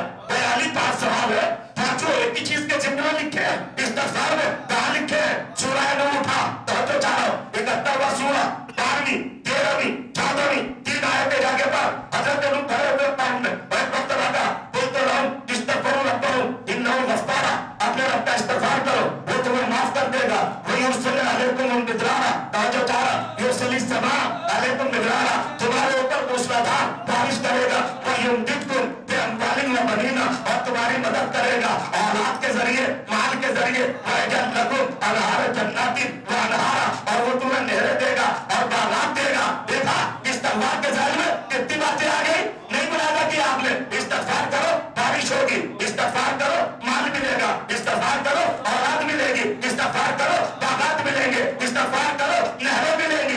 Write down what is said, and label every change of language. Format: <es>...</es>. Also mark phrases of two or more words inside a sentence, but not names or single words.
<hi>भाई अली पास सवाल है, पांचों एक ही चीज के जिम्मे लिखे हैं, इस्तग़फ़ार में कहाँ लिखे हैं? सूरह नूह उठा तो चाहो 71वां सूरा, 12वीं, 13वीं, 14वीं, 3 आयतें जाके पर हज़रत नूह खड़े हुए पानी में, एक वक्त लगा बोलते रहो</hi> <ar>استغفروا ربكم إنه غفار,</ar> <hi>अपने रब का इस्तग़फ़ार करो, वो तुम्हें माफ कर देगा। वही</hi> <ar>يرسل عليكم مدرارا,</ar> <hi>तवज्जो चारा,</hi> <ar>يرسل السماء عليكم مدرارا,</ar> <hi>तुम्हारे ऊपर मूसलाधार बारिश करेगा।</hi> <ar>ويمددكم بأموال وبنين,</ar> <hi>और तुम्हारी मदद करेगा औलाद के जरिए, माल के जरिए।</hi> <ar>ويجعل لكم أنهار جنات وأنهارا,</ar> <hi>और वो तुम्हें नहरें देगा और बागात देगा। देखा इस्तग़फ़ार के ज़ाहिर में कितनी बातें आ गई। नहीं बुलाया कि आपने इस्तग़फ़ार करो बारिश होगी, इस्तग़फ़ार करो माल मिलेगा, इस्तग़फ़ार करो औलाद मिलेगी, इस्तग़फ़ार करो बागात मिलेंगे, इस्तग़फ़ार करो नहरें मिलेंगी।</hi>